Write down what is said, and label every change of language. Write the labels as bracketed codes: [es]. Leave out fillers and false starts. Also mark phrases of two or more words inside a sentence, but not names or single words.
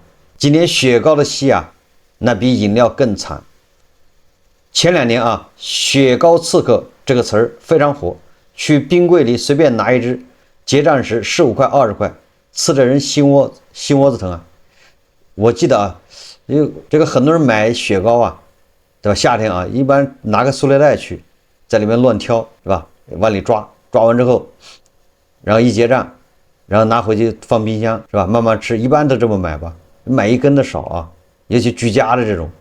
[zh] 今年雪糕的戲啊，那比飲料更慘。前2年啊，雪糕刺客這個詞兒非常火，去冰櫃裡隨便拿一支，結賬時15塊20塊，刺着人心窩子疼啊。我記得啊，這個很多人買雪糕啊，对吧？夏天啊，一般拿個塑料袋去，在裡面亂挑，是吧？往裡抓完之後，然後一結賬，然後拿回去放冰箱，是吧？慢慢吃，一般都這麼買吧，買一根的少啊，尤其居家的這種。